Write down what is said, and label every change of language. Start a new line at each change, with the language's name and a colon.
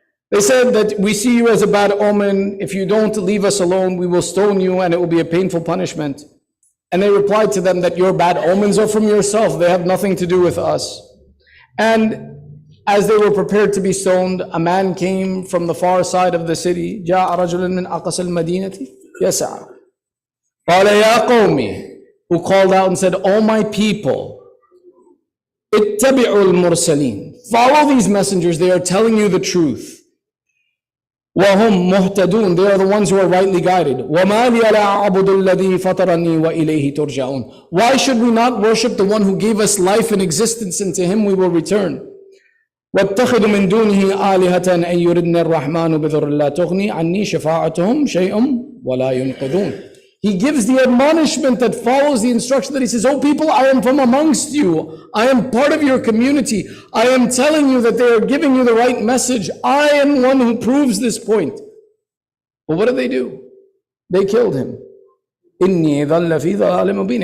English: They said that we see you as a bad omen. If you don't leave us alone, we will stone you and it will be a painful punishment. And they replied to them that your bad omens are from yourself. They have nothing to do with us. And as they were prepared to be stoned, a man came from the far side of the city.
Arabic: جاء رجل من أقصى المدينة يسعى. قال يا قومي,
English: who called out and said, "O my people,
Arabic: اتبعوا المرسلين.
English: Follow these messengers, they are telling you the truth.
Arabic: وهم مهتدون,
English: they are the ones who are rightly guided.
Arabic: وما لي لا أعبد الذي فطرني وإليه ترجعون.
English: Why should we not worship the one who gave us life and existence, and to him we will return?
Arabic: واتخذوا من دونه آلهة أن يردن الرحمن بضر لا تغني عني شفاعتهم شيء ولا ينقذون.
English: He gives the admonishment that follows the instruction that he says, "Oh people, I am from amongst you. I am part of your community. I am telling you that they are giving you the right message. I am one who proves this point." But what did they do? They killed him.
Arabic: إِنِّي ظَلَّ فِي ضَلَالٍ مُبِينٍ.